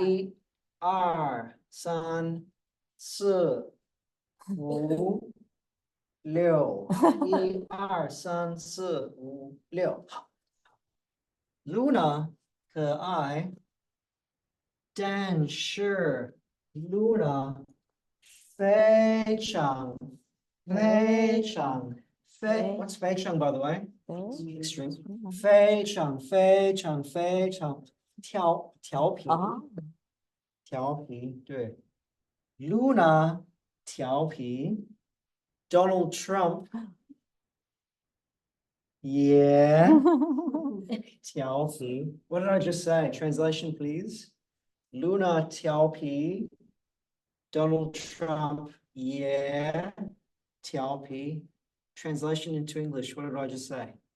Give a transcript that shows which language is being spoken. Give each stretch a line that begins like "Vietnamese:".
Chinese: 一二三四五六一二三四五六。好 Luna 可爱，但是 Luna 非常非常
English: What's
Chinese: 非常
English: by the way?
Chinese: Extreme 非常非常非常调皮啊调皮，对 Luna 调皮 Donald Trump 也调皮。
English: What did I just say? Translation, please.
Chinese: Luna 调皮 Donald Trump 也调皮。
English: Translation into English, what did I just say?